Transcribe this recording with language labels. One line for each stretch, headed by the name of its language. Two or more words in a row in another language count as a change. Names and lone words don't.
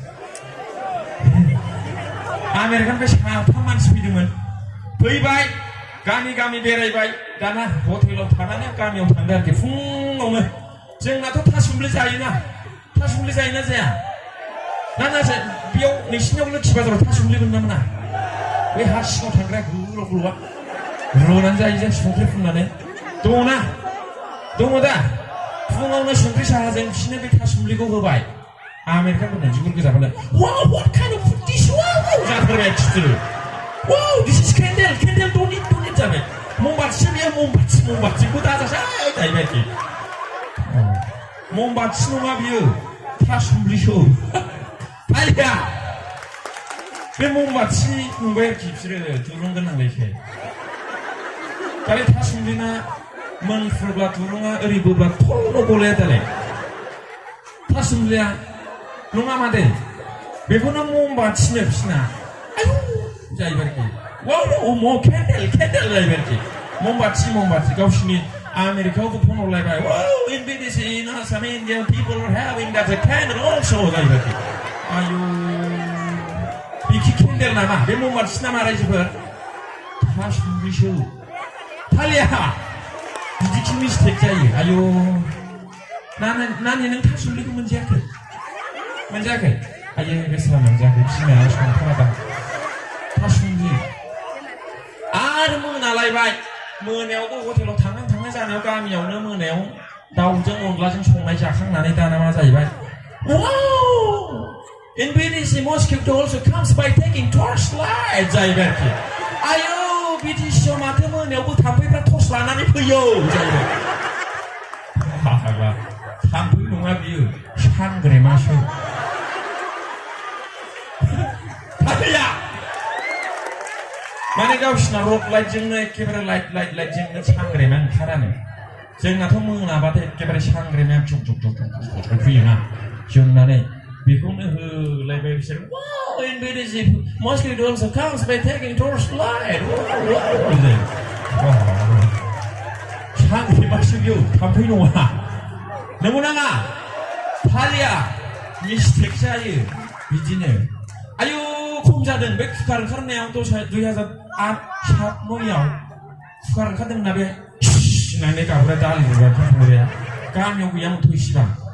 Bodo: आमेरिकानिफ्राय 3 मानसि फैदोंमोन फैबाय गामि बेरायबाय दाना हटेलाव थानानै गामियाव थांदों आरोखि फुङावनो जोंनाथ' थासुमब्लि जायोना जाया ना बेयाव नोंसिनियाव लोखि बाजाराव थासुमब्लि मोना मोना बे हा सिङाव थांग्राया गुलुआ रुनानै जायो जों संख्रि फुननानै दङ दा फुङावनो संख्रि साहाजों बिसोरनो बे थासुमब्लिखौ होबाय आमेरिकानफोरनो बिगुर गोजाफोरनो
English: wow what kind of food this wow
Bodo: जाथारबाय खिथुर
English: wow this is candle don't need
Bodo: जाबाय ममबाथि बेयो ममबाथिखौ दाजासै जाहैबाय आरोखि ममबाथि नङा बियो थासुमब्लिसो आलिया बे ममबाथि नुबाय आरोखि बिसोरो दुरुं गोनांलायसै दालाय थासुमब्लिना मोनफ्रुब्ला दुरुङा ओरै बोब्ला थल' गलाया दालाय थासुमब्लिया नङा मादै बेखौनो ममबाथिनो बिसिना आयौ जाहैबाय आरोखि wow केन्डेल जाहैबाय आरोखि ममबाथि गावसिनि आमेरिकायावबो फन हरलायबाय
English: wow in BDC some Indian people are having that a candle also
Bodo: जाहैबाय आरोखि आयौ बिखि केन्डेल नामा बे ममबाथि नामा रायजोफोर थासुमब्लिसो थालिया बिदिखि मिस्टेक जायो आयौ नानि नों थासुमब्लिखौ मोनजायाखै आयै बेसेरा मोनजायाखै बिमाया संथारादां थासुमब्लि आरो मोनालायबाय मोनायावबो हटेलाव थांनाय जानायाव गामियावनो मोनायाव दाउजों अनलाजों संनाय जाखांनानै दाना मा जाहैबाय
English: wow in BDC mosquito also comes by taking torchlight
Bodo: जाहैबाय आरोखि आयौ BDCआव माथो मोनायावबो थाम्फैफ्रा टर्च लानानै फैयो जाहैबाय थाम्फै नङा बियो सांग्रेमासो थाम्फैया माने गावसिना रड लाइटजोंनो एखेबारे लाइटजोंनो सांग्रेमा ओंखारानो जोंनाथ' मोनाबाथाय एखेबारे सांग्रेमा जुग फैयोना जोंनानै बेखौनो होलायबाय बिसोर
English: wow in BDC mosquito also comes by taking torchlight
Bodo: सांग्रेमासो बियो थाम्फै नङा नंगौ नाङा थालिया मिस्टेक जायो बिदिनो आयु खम जादों बे कुकार ओंखारनायाव 2008-7 9आव कुकार ओंखारदोंना बे होननानै गाबग्रा दालि रुग्रा गामियाव गैयामोनथ' इसिबां